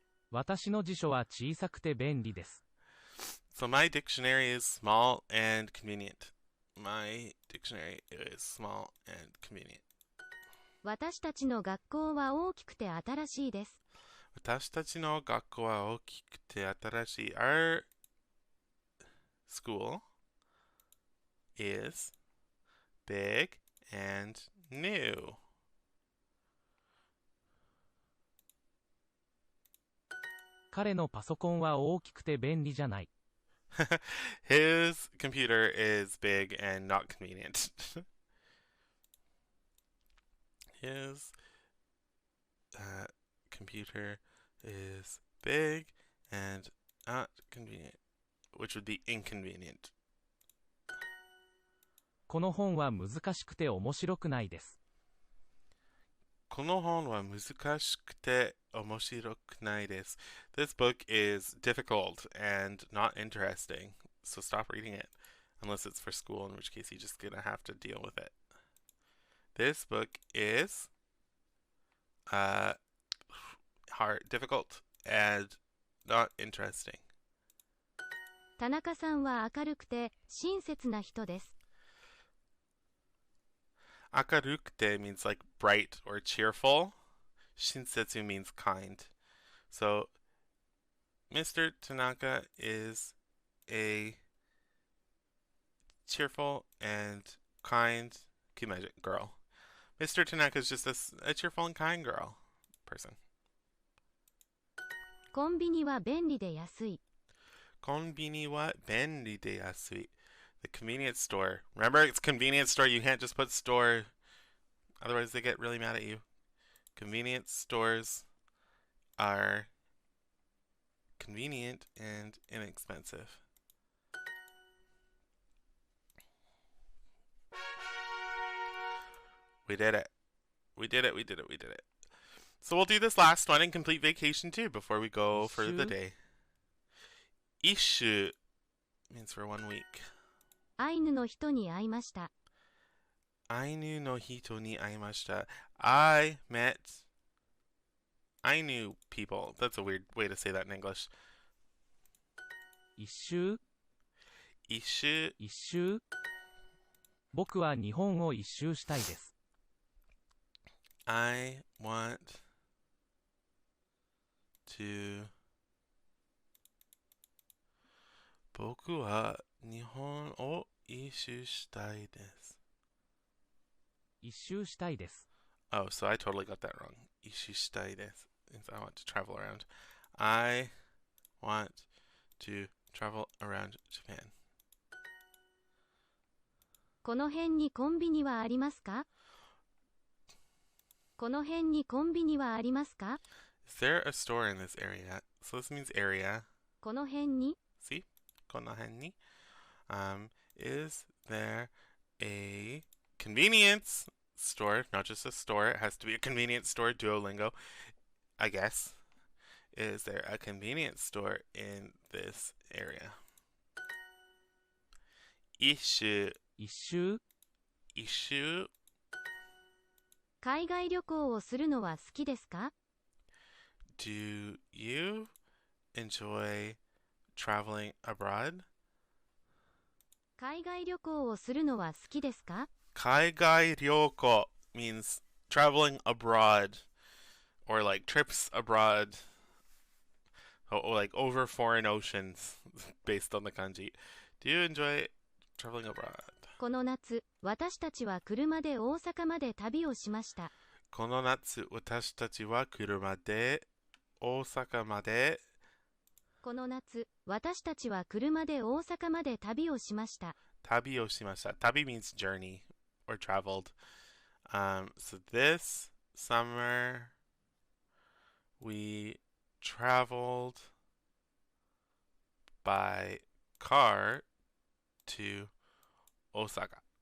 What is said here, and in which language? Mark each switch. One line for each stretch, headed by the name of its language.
Japanese: 私の辞書は小さくて便利です。
English: So my dictionary is small and convenient. My dictionary is small and convenient.
Japanese: 私たちの学校は大きくて新しいです。私たちの学校は大きくて新しい。
English: Our school is big and new.
Japanese: 彼のパソコンは大きくて便利じゃない。
English: His computer is big and not convenient. His computer is big and not convenient, which would be inconvenient.
Japanese: この本は難しくて面白くないです。この本は難しくて面白くないです。
English: This book is difficult and not interesting, so stop reading it. Unless it's for school, in which case you're just gonna have to deal with it. This book is hard, difficult, and not interesting.
Japanese: 田中さんは明るくて親切な人です。
English: Akarukute means like bright or cheerful. Shinsetsu means kind. So Mr. Tanaka is a cheerful and kind girl. Mr. Tanaka is just a cheerful and kind girl person.
Japanese: コンビニは便利で安い。 Konbini wa benri de yasui.
English: The convenience store. Remember, it's convenience store. You can't just put store. Otherwise, they get really mad at you. Convenience stores are convenient and inexpensive. We did it. We did it. We did it. We did it. So we'll do this last one in complete vacation too before we go for the day. Ishu means for 1 week.
Japanese: アイヌの人に会いました。 Ainu no hito ni aimashita.
English: I met Ainu people. That's a weird way to say that in English.
Japanese: 一周 Ishu 一周僕は日本を一周したいです。
English: I want to
Japanese: 僕は日本を一周したいです。一周したいです。
English: Oh, so I totally got that wrong.
Japanese: 一周したいです
English: means I want to travel around. I want to travel around Japan.
Japanese: この辺にコンビニはありますか？この辺にコンビニはありますか？
English: Is there a store in this area? So this means area.
Japanese: この辺に
English: See?
Japanese: この辺に
English: is there a convenience store? Not just a store. It has to be a convenience store. Duolingo, I guess. Is there a convenience store in this area?
Japanese: Ishu. 一周 Ishu. 海外旅行をするのは好きですか？
English: Do you enjoy traveling abroad?
Japanese: 海外旅行をするのは好きですか？
English: Kaigai ryoko means traveling abroad or like trips abroad. Like over foreign oceans based on the kanji. Do you enjoy traveling abroad?
Japanese: この夏、私たちは車で大阪まで旅をしました。この夏、私たちは車で大阪までこの夏、私たちは車で大阪まで旅をしました。旅をしました。
English: 旅 means journey or traveled. So this summer we traveled by car to Osaka.